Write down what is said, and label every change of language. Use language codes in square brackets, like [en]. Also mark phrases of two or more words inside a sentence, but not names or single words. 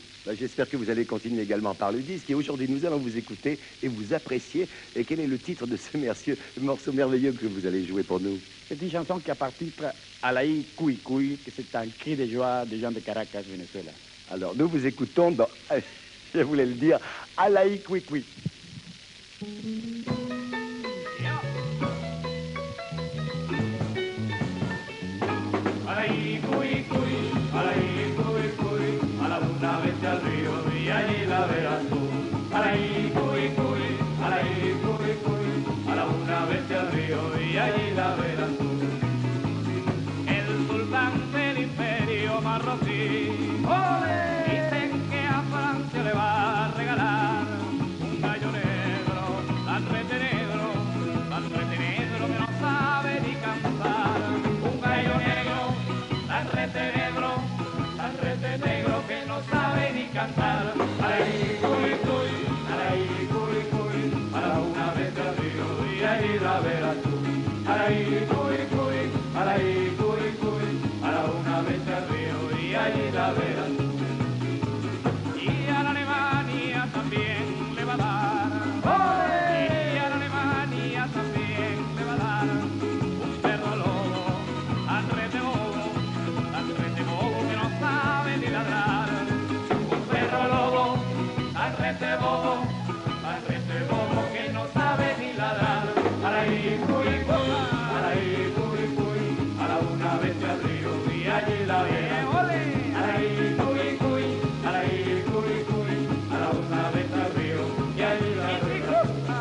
[fr] Ben, j'espère que vous allez continuer également par le disque. Et aujourd'hui, nous allons vous écouter et vous apprécier. Et quel est le titre de ce morceau merveilleux que vous allez jouer pour nous? C'est une chanson qui appartient à l'Aïe Cuy Cuy, que c'est un cri de joie des gens de Caracas, Venezuela. Alors, nous vous écoutons dans, je voulais le dire, Alaï Cui Cui. [es] Alaí, cuy, cuy, alaí, cuy, cuy, a la luna vete al río y allí la verás tú. Alaí, cuy, cuy, alaí, cuy, cuy, a la luna vete al río y allí la verás tú. El sultán del imperio marroquí, dicen que a Francia le va a regalar un gallo negro, tan rete negro que no sabe ni cantar. Un gallo negro, tan rete negro que no sabe ni cantar. Alaí, cuy, cuy, alaí, cuy, cuy, a la una vete al río y allí la verás tú. Alaí, cuy, cuy, alaí, cuy, cuy, a la una vete al río y allí la verás tú. Y a la Alemania también le va a dar. Y a la Alemania también le va a dar un perro lobo, tan rete bobo que no sabe ni ladrar. Un perro lobo, tan rete bobo que no sabe ni ladrar. Alaí, cuy, cuy, alaí, cuy, cuy, a la una vete al río y allí la verás. Alaí, cuy, cuy, alaí, cuy, cuy, a la una vete al río y allí la verás.